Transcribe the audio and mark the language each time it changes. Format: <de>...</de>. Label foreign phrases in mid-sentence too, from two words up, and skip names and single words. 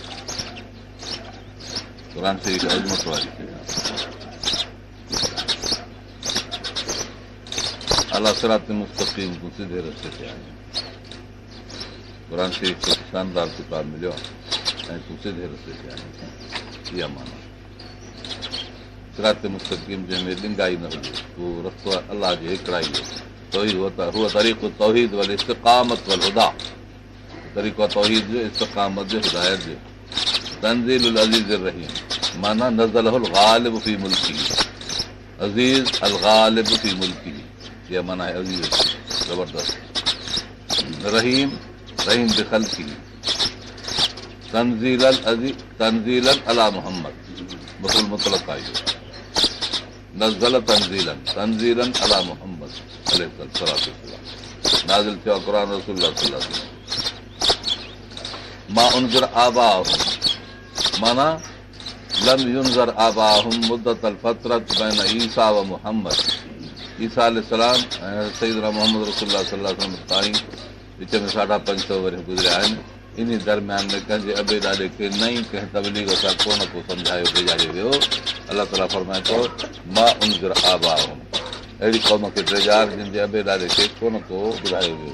<sd>क़ुरान शरीफ़ अज़मत वारी</sd> <ar>على صراط مستقيم</ar> <sd>तूं सिधे रस्ते ते आहीं. क़ुरान शरीफ़ खे शानदार किताब मिलियो ऐं तूं सिधे रस्ते ते आहीं. इहा माना</sd> <ar>صراط مستقيم</ar> <sd>जंहिंमें ॾिंगाई न हुजे. उहो रस्तो आहे अलाह जे हिकिड़ाई जो.</sd> <ar>هو طريق توحيد والاستقامة والهدى.</ar> <sd>तरीक़ो तौहीद जो, इस्तिक़ामत जो, हिदायत जो.</sd> <ar>تنزيل عزيز رحيم معنى نزّله الغالب في ملكه. عزيز الغالب في ملكه.</ar> <sd>इहा माना आहे अज़ीज़ ज़बरदस्त.</sd> <ar>رحيم رحيم بخلقه. تنزيلاً على محمد مفعول مطلق آهي. نزل تنزيلا على محمد</ar> <sd>नाज़िल थियो क़ुरान रसूलुल्लाह</sd> <ar>صلى الله عليه وسلم. ما أنذر آباؤهم معنى لم ينذر آباؤهم مدة الفترة بين عيسى ومحمد.</ar> <sd>ईसा अलैहिस्सलाम ऐं सय्यदना मुहम्मद रसूलुल्लाह</sd> <ar>صلى الله عليه وسلم</ar> <sd>ताईं विच में 550 वरी गुज़रिया आहिनि. इन दरमियान में कंहिंजे अबे ॾाॾे खे नई कंहिं तबलीग सां को न को सम्झायो भेजायो वियो. अलाह ताला फरमाए थो</sd> <ar>ما أنذر آباؤهم.</ar> <sd>अहिड़ी क़ौम खे ड्रेजार जिन जे अबे ॾाॾे खे को न को ॿुधायो वियो.</sd>